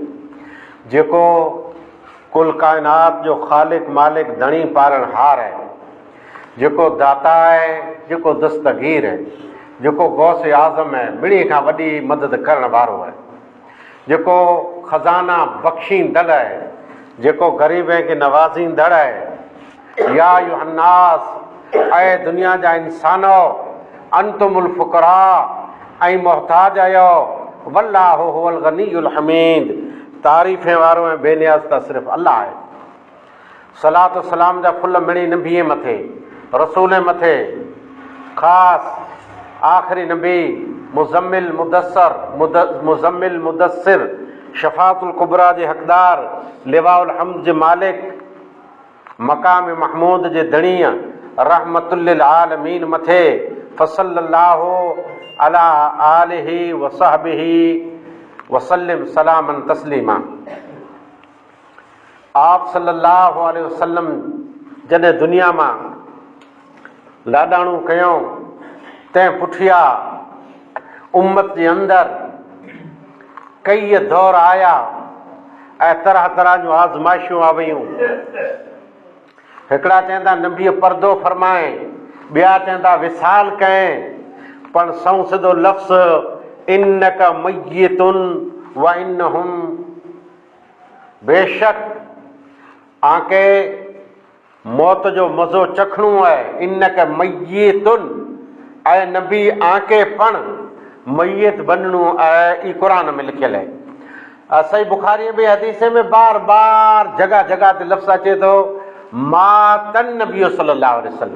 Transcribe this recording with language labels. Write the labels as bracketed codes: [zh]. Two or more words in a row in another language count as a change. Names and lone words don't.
[sd] जेको कुल काइनात जो ख़ालिक मालिक धणी पालनहार आहे, जेको दाता आहे, जेको दस्तगीर आहे, जेको गौस आज़म आहे, ॿिन्ही खां वॾी मदद करण वारो आहे, जेको ख़ज़ाना बख़्शींदड़ आहे, जेको ग़रीबनि खे नवाज़ींदड़ आहे। [ar] يا أيها الناس, [sd] ऐं दुनिया जा इंसानो, [ar] أنتم الفقراء, [sd] ऐं मुहताज आहियो, [ar] والله هو الغني الحميد, [sd] तारीफ़े वारो ऐं बेनियाज़ त सिर्फ़ु अल्लाह आहे। सलात सलाम जा फुल मिणी नबीअ मथे, रसूल मथे, ख़ासि आख़िरी नबी मुज़म्मिल मुदस्सिर [ar] الشفاعة الكبرى [sd] जे हक़दार, [ar] لواء الحمد [sd] जे मालिक, [ar] مقام محمود [sd] जे धणीअ, [ar] رحمة للعالمين [sd] मथे, [ar] فصلى الله على آله وصحبه وسلم سلاما تسليما. [sd] आप [ar] صلى الله عليه وسلم [sd] जॾहिं दुनिया मां लाॾाणू कयूं, तंहिं पुठियां उम्मत जे अंदरि कई दौर आया ऐं तरह तरह जूं आज़माइशूं आ वयूं। हिकिड़ा चवंदा नबीअ पर्दो फरमाए, ॿिया चवंदा विसाल कएं, पर सऊं सिधो लफ़्ज़ [ar] إنك ميت وإنهم, [sd] बेशक आके मौत जो मज़ो चखणो आहे। [ar] إنك ميت, [sd] ऐं नबी आके पण मैयत बनणो आहे। ई क़ुरान में लिखियल आहे। सही बुखारी में हदीसे में बार बार जगह जगह ते लफ़्ज़ अचे थो [ar] مات النبي صلى الله عليه وسلم.